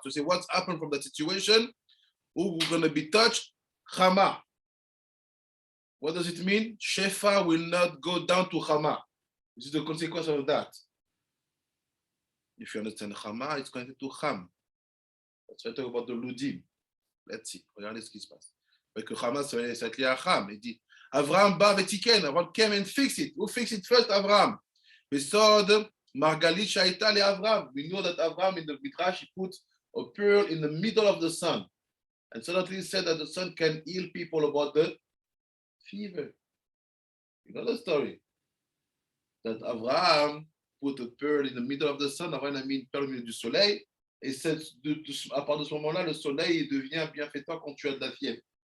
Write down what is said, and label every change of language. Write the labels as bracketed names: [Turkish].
[English] So say what's happened from that situation, who we're going to be touched, Chama. What does it mean? Shefa will not go down to Chama. This is the consequence of that. If you understand Chama, it's connected to Cham. Let's talk about the Ludim. Let's see. [French] Regardez ce qui se passe. Parce que Chama, c'est lié à Cham. [English] Il dit, Avraham ba vetiken. Avraham came and fix it. Who fix it first? Avraham. [Hebrew] Besod Margalit Shaita le Avraham. [English] We know that Avraham in the Midrash, he put a pearl in the middle of the sun. And suddenly he said that the sun can heal people about the fever. You know the story? That Abraham put a pearl in the middle of the sun. [French] Abraham a mis une perle au milieu du soleil. Et à partir de ce moment-là, le soleil devient bienfaiteur quand tu as de la fièvre.